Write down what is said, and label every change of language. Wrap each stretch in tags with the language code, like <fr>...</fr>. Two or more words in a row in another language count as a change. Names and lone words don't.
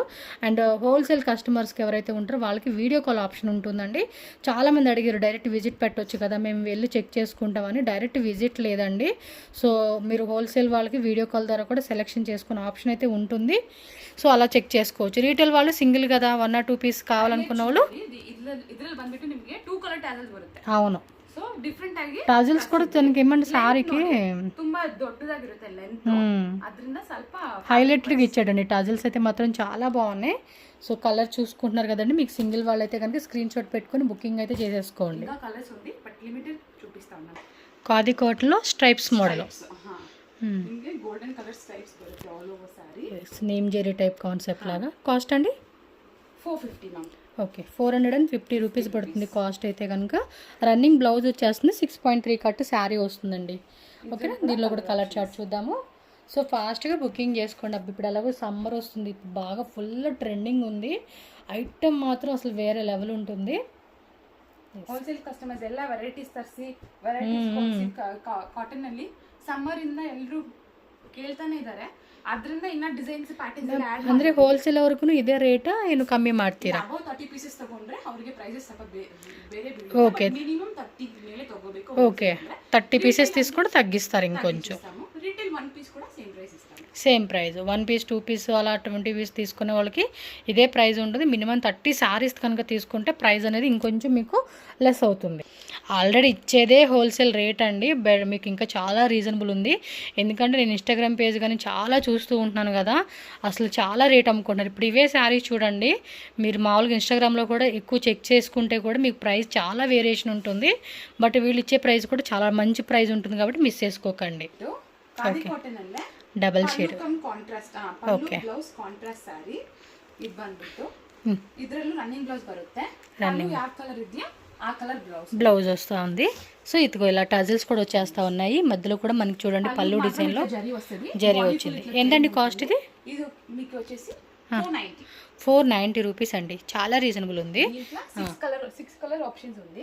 <te>అండ్</te> <en>wholesale customersకి</en> <te>ఎవరైతే ఉంటారో వాళ్ళకి</te> <en>video call option</en> <te>ఉంటుందండి. చాలామంది అడిగారు</te> <en>direct visit</en> <te>పెట్టవచ్చు కదా, మేము వెళ్ళి చెక్ చేసుకుంటామని.</te> <en>direct visit</en> <te>లేదండి. సో మీరు హోల్సేల్ వాళ్ళకి</te> <en>video call</en> <te>ద్వారా కూడా సెలెక్షన్ చేసుకునే ఆప్షన్ అయితే ఉంటుంది. సో అలా చెక్ చేసుకోవచ్చు. రీటైల్ వాళ్ళు సింగిల్ కదా 1 or 2 పీస్ కావాలనుకున్న వాళ్ళు</te> <kn>ಇದ್ರಲ್ಲಿ ಬಂದ್ಬಿಟ್ಟು ನಿಮಗೆ 2</kn> <en>color tassels</en> <kn>ಬರುತ್ತೆ.</kn> <te>అవును,</te> <en>so different</en> <kn>ಆಗಿ</kn> <te>టాజిల్స్ కూడా తనకి ఏమంటే సారీకి</te> <kn>ತುಂಬಾ ದೊಡ್ಡದಾಗಿರುತ್ತೆ ಲೆಂತ್, ಅದರಿಂದ ಸ್ವಲ್ಪ</kn> <te>హైలైటెడ్గా ఇచ్చాడండి. టాజిల్స్ అయితే మాత్రం చాలా బాగున్నాయి. సో కలర్ చూసుకుంటున్నారు కదండి. మీకు సింగిల్ వాళ్ళైతే కనుక</te> <en>screen shot</en> <te>పెట్టుకొని బుకింగ్ అయితే చేసేసుకోండి. ఇంకా కలర్స్ ఉంది</te> <en>but limited</en> <te>చూపిస్తా ఉన్నాను. ఖాదీ కాటన్లో</te> <en>stripes model,</en> <te>ఇంకే</te> <en>golden color stripes</en> <te>బರುತ್ತೆ</te> <en>all over saree.</en> <te>నేమ్ జెరీ</te> <en>type concept</en> <te>లాగా. కాస్ట్ అండి 450 మ్యామ్. ఓకే, 450 రూపీస్ పడుతుంది కాస్ట్ అయితే కనుక.</te> <en>running blouse</en> <te>వచ్చేస్తుంది, 6.3</te> <en>cut saree</en> <te>వస్తుందండి. ఓకేనా, దీనిలో కూడా</te> <en>color chart</en> <te>చూద్దాము.</te> <en>so fastగా</en> <te>బుకింగ్ చేసుకోండి అబ్బా. ఇప్పుడు ఎలాగో సమ్మర్ వస్తుంది, బాగా</te> <en>full trending</en> <te>ఉంది. ఐటమ్ మాత్రం అసలు వేరే లెవెల్ ఉంటుంది.</te> <en>wholesale customers</en> <kn>ಎಲ್ಲ ವೆರೈಟೀಸ್ ತರಿಸಿ</kn> <en>varieties cotton</en> <kn>ಅಲ್ಲಿ ಸಮ್ಮರ್ ಇಂದ ಎಲ್ಲರೂ ಕೇಳ್ತಾನೆ ಇದ್ದಾರೆ. ಅದರಿಂದ ಇನ್ನ</kn> <en>designs patterns</en> <kn>ಎಲ್ಲ ಆಡ್ ಅಂದ್ರೆ ಹೋಲ್ಸೇಲ್ ಅವ್ರಿಗೂ ಇದೇ ರೇಟ್ ಏನು ಕಮ್ಮಿ ಮಾಡ್ತೀರಾ?</kn> <en>above 30 pieces</en> <kn>ತಗೊಂಡ್ರೆ ಅವರಿಗೆ ಪ್ರೈಸಸ್ ಸ್ವಲ್ಪ ಬೇರೆ</kn> <te>ఓకే,</te> <kn>ಮಿನಿಮಮ್ 30 ಮೇಲೆ ತಗೋಬೇಕು.</kn> <te>ఓకే, 30 పీసెస్ తీసుకొని తగ్గిస్తారు ఇంకొంచెం. రిటైల్ 1 పీస్ కూడా</te> <en>same price</en> <te>ఇస్తాము.</te> <en>same price</en> <te>1 పీస్ 2 పీస్ అలా 20 పీస్ తీసుకునే వాళ్ళకి ఇదే ప్రైస్ ఉంటుంది. మినిమం 30 శారీస్ కనుక తీసుకుంటే ప్రైస్ అనేది ఇంకొంచెం మీకు లెస్ అవుతుంది. ఆల్రెడీ ఇచ్చేదే</te> <en>wholesale rate</en> <te>అండి. మీకు ఇంకా చాలా రీజనబుల్ ఉంది. ఎందుకంటే నేను</te> <en>Instagram page</en> <te>కానీ చాలా చూస్తూ ఉంటున్నాను కదా, అసలు చాలా రేట్ అమ్ముకుంటున్నారు. ఇప్పుడు ఇవే శారీస్ చూడండి, మీరు మామూలుగా ఇన్స్టాగ్రామ్లో కూడా ఎక్కువ చెక్ చేసుకుంటే కూడా మీకు ప్రైస్ చాలా వేరియేషన్ ఉంటుంది. బట్ వీళ్ళు ఇచ్చే ప్రైస్ కూడా చాలా మంచి ప్రైస్ ఉంటుంది కాబట్టి మిస్ చేసుకోకండి.</te> <en>double shade contrast blouse contrast saree</en> <kn>ಇದು ಬಂದ್ಬಿಟ್ಟು ಇದರಲ್ಲೂ</kn> <en>running blouse</en> <kn>ಬರುತ್ತೆ. ರನ್ನಿಂಗ್ ಯಾವ ಕಲರ್ ಇದೆಯಾ</kn> <te>ఆ కలర్ బ్లౌజ్ వస్తూ ఉంది. సో ఇదిగో ఇలా టజిల్స్ కూడా వచ్చేస్తూ ఉన్నాయి. మధ్యలో కూడా మనకి చూడండి పళ్ళు డిజైన్లో జరీ వచ్చింది. ఏంటండి కాస్ట్ ఇది? ఇది మీకు వచ్చేసి 490 రూపీస్ అండి. చాలా రీజనబుల్ ఉంది. 6</te> <en>color options</en> <te>ఉంది.</te>